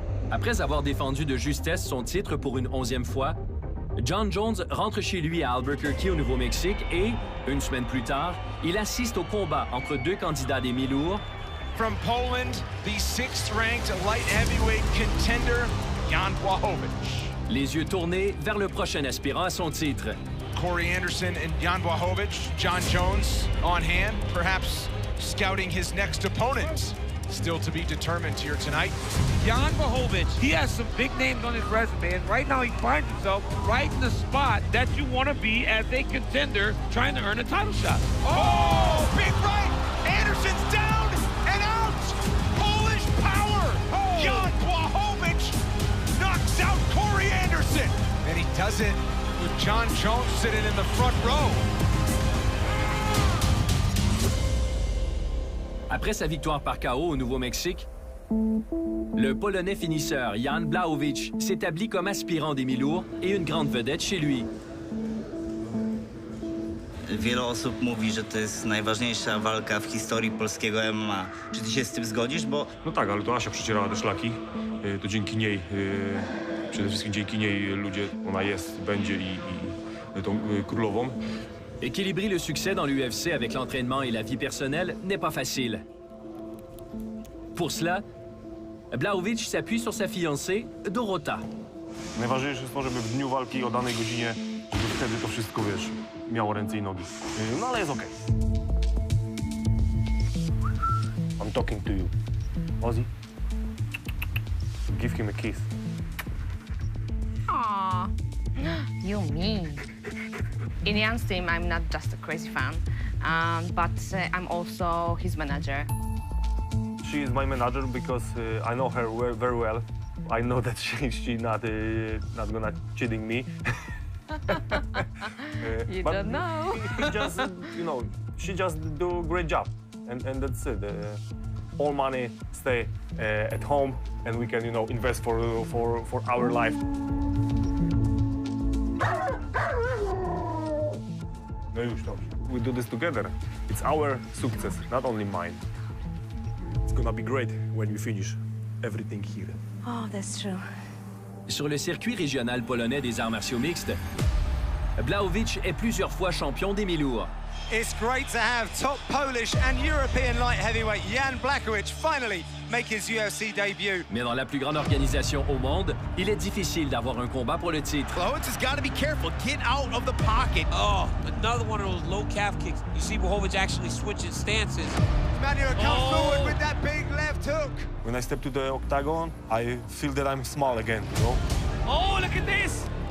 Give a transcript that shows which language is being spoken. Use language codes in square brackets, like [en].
[fr] Après avoir défendu de justesse son titre pour une 11e fois, Jon Jones rentre chez lui à Albuquerque au Nouveau-Mexique et, une semaine plus tard, il assiste au combat entre deux candidats des mi-lourds. [en] From Poland, the 6th-ranked light heavyweight contender, Jan Błachowicz. [fr] Les yeux tournés vers le prochain aspirant à son titre. [en] Corey Anderson and Jan Błachowicz, Jon Jones on hand, perhaps scouting his next opponent. Still to be determined here tonight. Jan Błachowicz, he has some big names on his resume, and right now he finds himself right in the spot that you want to be as a contender trying to earn a title shot. Oh, big right! Anderson's down and out! Polish power! Oh. Jan Błachowicz knocks out Corey Anderson! And he does it with Jon Jones sitting in the front row. [fr] Après sa victoire par KO au Nouveau-Mexique, le Polonais finisseur Jan Błachowicz s'établit comme aspirant des mi-lourds et une grande vedette chez lui. [pl] Wiele osób mówi, że to jest najważniejsza walka w historii polskiego MMA. Czy ty się z tym zgodzisz? Bo... No tak, ale to Asia przecierała te szlaki. To dzięki niej, przede wszystkim dzięki niej ludzie, ona jest, będzie i tą królową. [fr] Équilibrer le succès dans l'UFC avec l'entraînement et la vie personnelle n'est pas facile. Pour cela, Błachowicz s'appuie sur sa fiancée, Dorota. [pl] Najważniejsze jest to, żeby w dniu walki o danej godzinie, żeby wtedy to wszystko, wiesz, miało ręce i nogi. No ale jest okej. [en] I'm talking to you. Ozzy, give him a kiss. Aww, you mean. In Jan's team, I'm not just a crazy fan, but I'm also his manager. She is my manager because I know her very well. I know that she's not gonna cheating me. You don't know. He just, she just do a great job, and that's it. All money stay at home, and we can, invest for our life. [pl] No już dobrze. [en] We do this together. It's our success, not only mine. It's gonna be great when we finish everything here. Oh, that's true. [fr] Sur le circuit régional polonais des arts martiaux mixtes, Błachowicz est plusieurs fois champion des mi-lourds. [en] It's great to have top Polish and European light heavyweight Jan Błachowicz finally make his UFC debut. [fr] Mais dans la plus grande organisation au monde, il est difficile d'avoir un combat pour le titre. [en] Błachowicz has got to be careful. Get out of the pocket. Oh, another one of those low calf kicks. You see Błachowicz actually switching stances. Manuel comes forward with that big left hook. When I step to the octagon, I feel that I'm small again, Oh, look at this!